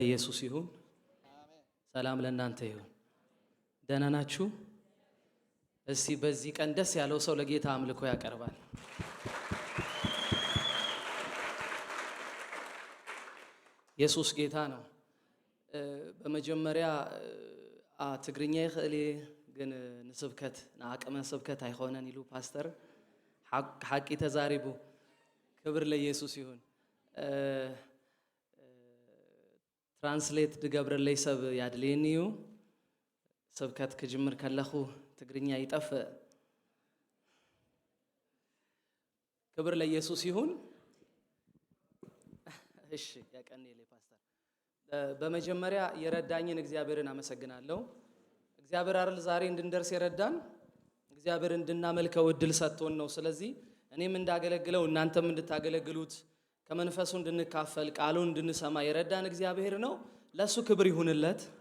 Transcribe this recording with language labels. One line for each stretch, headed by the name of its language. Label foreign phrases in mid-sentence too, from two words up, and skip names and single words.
Amharic: ኢየሱስ ይሁን። ሰላም ለእናንተ ይሁን። ደህና ናችሁ? እስቲ በዚህ ቀን ደስ ያለው ሰው ለጌታ አምልኮ ያቀርባል። ኢየሱስ ጌታ ነው። በመጀመሪያ
Tigrinya: ትግርኛ ይኽእል ግን ንስብከት ንአቅመ ስብከት አይኾነን ኢሉ ፓስተር ሓቂ ተዛሪቡ።
Amharic: ክብር ለኢየሱስ ይሁን።
Tigrinya: ትራንስሌት ድገብረለይ ሰብ ያድልየኒ እዩ። ስብከት ክጅምር ከለኹ ትግርኛ ይጠፍእ።
Amharic: ክብር ለኢየሱስ ይሁን። እሺ ያቀኔሌ ፓስተር። በመጀመሪያ የረዳኝን እግዚአብሔርን አመሰግናለሁ። እግዚአብሔር አይደል ዛሬ እንድንደርስ የረዳን፣ እግዚአብሔር እንድናመልከው እድል ሰጥቶን ነው። ስለዚህ እኔም እንዳገለግለው እናንተም እንድታገለግሉት ከመንፈሱ እንድንካፈል ቃሉን እንድንሰማ የረዳን እግዚአብሔር ነው። ለሱ ክብር ይሁንለት።